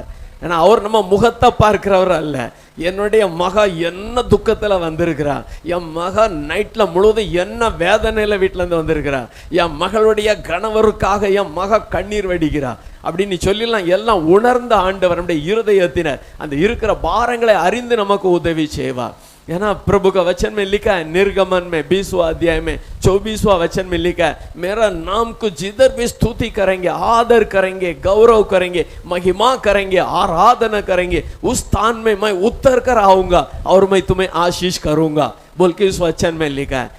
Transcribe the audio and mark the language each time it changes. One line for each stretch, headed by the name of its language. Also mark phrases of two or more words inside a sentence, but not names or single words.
Tamil: ஏன்னா அவர் நம்ம முகத்தை பார்க்கிறவர் அல்ல। என்னுடைய மக என்ன துக்கத்தில் வந்திருக்கிறா, என் மக நைட்ல முழுவதும் என்ன வேதனையில வீட்டில இருந்து வந்திருக்கிறா, என் மகளுடைய கணவருக்காக என் மக கண்ணீர் வடிக்கிறா அப்படின்னு சொல்லலாம்। எல்லாம் உணர்ந்த ஆண்டவர் நம்முடைய இருதயத்தினர் அந்த இருக்கிற பாரங்களை அறிந்து நமக்கு உதவி செய்வார்।
Hindi: है ना। प्रभु का वचन में लिखा है, निर्गमन में 20वां अध्याय में 24वां वचन में लिखा है, मेरा नाम को जिधर भी स्तुति करेंगे, आदर करेंगे, गौरव करेंगे, महिमा करेंगे, आराधना करेंगे, उस स्थान में मैं उतर कर आऊंगा और मैं तुम्हें आशीष करूंगा बोल के इस वचन में लिखा है।